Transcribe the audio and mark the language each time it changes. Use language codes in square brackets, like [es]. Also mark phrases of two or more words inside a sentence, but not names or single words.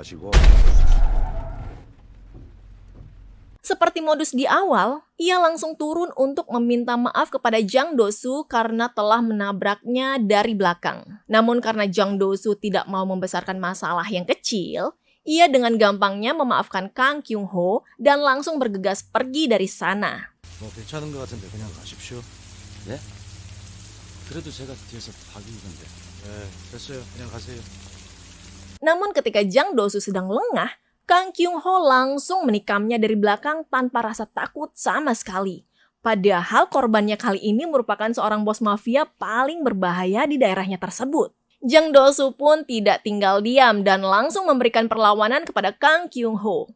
[id] Seperti modus di awal, ia langsung turun untuk meminta maaf kepada Jang Do-soo karena telah menabraknya dari belakang. Namun karena Jang Do-soo tidak mau membesarkan masalah yang kecil, Ia dengan gampangnya memaafkan Kang Kyung-ho dan langsung bergegas pergi dari sana. [ko] 뭐 괜찮은 것 같은데 그냥 가십시오. 네? 그래도 제가 뒤에서 봐주는데. 네, 됐어요. 그냥 가세요. [id] Namun ketika Jang Do-soo sedang lengah, Kang Kyung-ho langsung menikamnya dari belakang tanpa rasa takut sama sekali. Padahal korbannya kali ini merupakan seorang bos mafia paling berbahaya di daerahnya tersebut. Jang Do-soo pun tidak tinggal diam dan langsung memberikan perlawanan kepada Kang Kyung-ho.